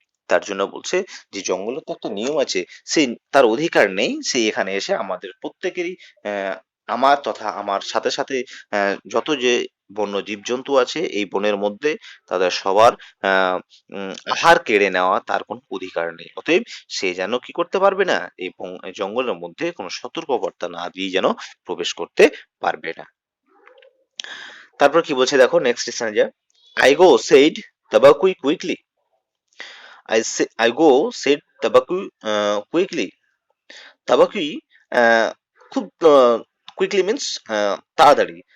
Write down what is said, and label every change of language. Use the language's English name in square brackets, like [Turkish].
[Bangla] তার জন্য বলছে যে জঙ্গলের তো একটা নিয়ম আছে, সে তার অধিকার নেই সে এখানে এসে আমাদের প্রত্যেকেরই আমার তথা আমার সাথে সাথে যত যে বন্য জীবজন্তু আছে এই বনের মধ্যে তাদের সবার আহার কেড়ে নেওয়া তার কোনো অধিকার নেই। অতএব সে যেন কি করতে পারবে না? এই জঙ্গলের মধ্যে কোনো সতর্কবার্তা না দিয়ে যেন প্রবেশ করতে পারবে না। তারপর কি বলছে দেখো, নেক্সট স্টেশনে যা, [English] I go said Tabaqui quickly. I go, said Tabaqui quickly. [Bangla] Tabaqui খুব কুইকলি মিন্স তাড়াতাড়ি।